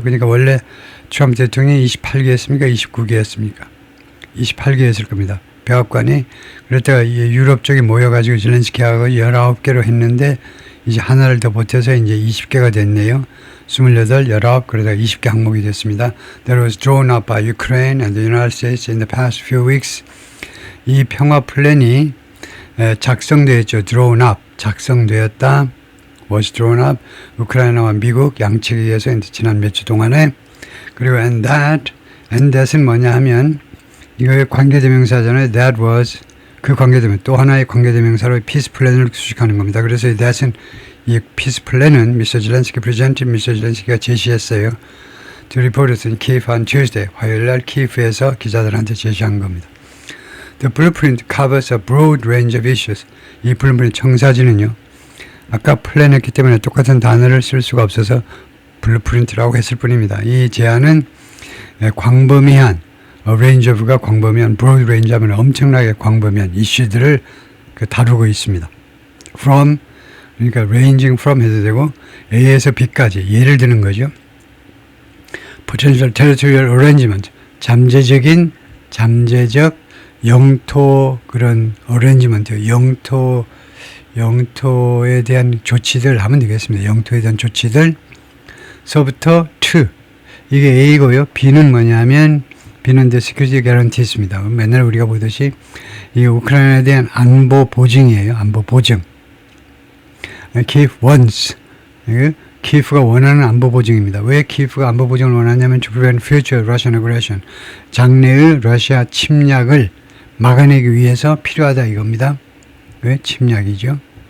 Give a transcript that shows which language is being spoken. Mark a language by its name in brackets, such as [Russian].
[Korean] 그러니까 원래 트럼프 대통령이 28개 했습니까? 29개 했습니까? 28개 했을 겁니다. 백악관이 그랬다가 유럽 쪽에 모여가지고 zelensky하고 19개로 했는데 이제 하나를 더 보태서 이제 20개가 됐네요. 28, 19 그러다가 20개 항목이 됐습니다. [English] That was drawn up by Ukraine and the United States in the past few weeks. [Korean] 이 평화 플랜이 작성되었죠. [English] drawn up [Korean] 작성되었다. [English] was drawn up. [Korean] 우크라이나와 미국 양측에 의해서 지난 몇 주 동안에 그리고 [English] and that [Korean] 은 뭐냐 하면 이거의 관계대명사잖아요. [English] That was [Korean] 그 관계대명 또 하나의 관계대명사로 피스 플랜을 수식하는 겁니다. 그래서 that은 이 피스 플랜은 미스터 젤렌스키 프레젠트 미스터 젤렌스키가 제시했어요. [English] To reporters in Kyiv on Tuesday [Korean] 화요일날 키예프에서 기자들한테 제시한 겁니다. [English] The blueprint covers a broad range of issues. [Korean] 이 블루프린트 청사진은요. 아까 플랜했기 때문에 똑같은 단어를 쓸 수가 없어서 블루프린트라고 했을 뿐입니다. 이 제안은 광범위한 [English] range of [Korean] 가 광범위한 [English] broad range [Korean] 하면 엄청나게 광범위한 이슈들을 다루고 있습니다. from 그러니까 [English] ranging from [Korean] 해도 되고 A에서 B까지 예를 드는 거죠. [English] potential territorial arrangement [Korean] 잠재적 영토 그런 arrangement 영토에 대한 조치들 하면 되겠습니다. 영토에 대한 조치들 서부터 to 이게 A고요. B는 뭐냐면 B는 [English] the security guarantees [Korean] 입니다. 맨날 우리가 보듯이 이 우크라이나에 대한 안보 보증이에요. 안보 보증. [English] Kyiv wants. [Korean] 키예프가 원하는 안보 보증입니다. 왜 키예프가 안보 보증을 원하냐면 [English] to prevent future Russian aggression. [Korean] 장래의 러시아 침략을 막아내기 위해서 필요하다 이겁니다. 왜? 침략이죠.